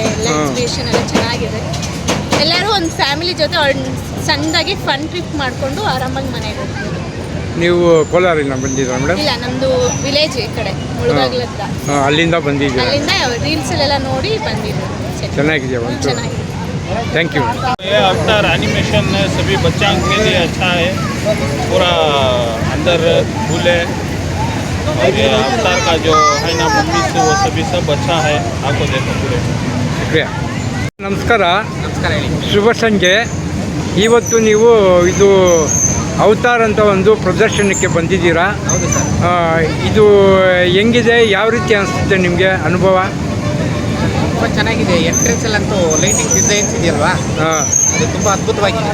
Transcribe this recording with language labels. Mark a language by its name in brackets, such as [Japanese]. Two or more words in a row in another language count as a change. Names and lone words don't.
[Kannada] ಎಲ್ಲ ಎಕ್ಸಿಬಿಷನ್ ಎಲ್ಲ ಚೆನ್ನಾಗಿದೆ. ಎಲ್ಲರೂ ಒಂದು ಫ್ಯಾಮಿಲಿ ಜೊತೆ ಸಣ್ಣದಾಗಿ [English] fun trip [Kannada] ಮಾಡಿಕೊಂಡು ಆರಾಮಾಗಿ ಮನೆಗೆ ಹೋಗ್ಬೋದು. ನೀವು ಕೋಲಾರಿಂದ ಬಂದಿದ್ದೀರಾ ಮೇಡಮ್? ಇಲ್ಲ, ನಮ್ಮದು ವಿಲೇಜ್ ಈ ಕಡೆ ಮುಳುಬಾಗಿಲು ಹತ್ರ. ಅಲ್ಲಿಂದ ಬಂದಿದ್ದೀರಾ? ಅಲ್ಲಿಂದ ರೀಲ್ಸಲ್ಲೆಲ್ಲ ನೋಡಿ ಬಂದಿದ್ದೀವಿ. ಚೆನ್ನಾಗಿದೆಯಾ? ಚೆನ್ನಾಗಿದೆ. [English] Thank you. [Hindi] ये अवतार एनिमेशन सभी बच्चों के लिए अच्छा है। पूरा अंदर झूले और ये अवतार का जो है ना मम्मी से वो सभी सब अच्छा है। आपको देखो पूरे [Kannada] शुक्रिया। ನಮಸ್ಕಾರ. ಶುಭ ಸಂಜೆ. ಇವತ್ತು ನೀವು ಇದು ಅವತಾರ್ ಅಂತ ಒಂದು ಪ್ರದರ್ಶನಕ್ಕೆ ಬಂದಿದ್ದೀರಾ? ಹೌದು ಸರ್. ಇದು ಹೆಂಗಿದೆ? ಯಾವ ರೀತಿ ಅನಿಸುತ್ತೆ ನಿಮಗೆ ಅನುಭವ? ತುಂಬ ಚೆನ್ನಾಗಿದೆ. ಎಂಟ್ರೆನ್ಸಲ್ಲಂತೂ [English] lighting designs [Kannada] ಇದೆಯಲ್ವಾ, ಅದು ತುಂಬ ಅದ್ಭುತವಾಗಿದೆ.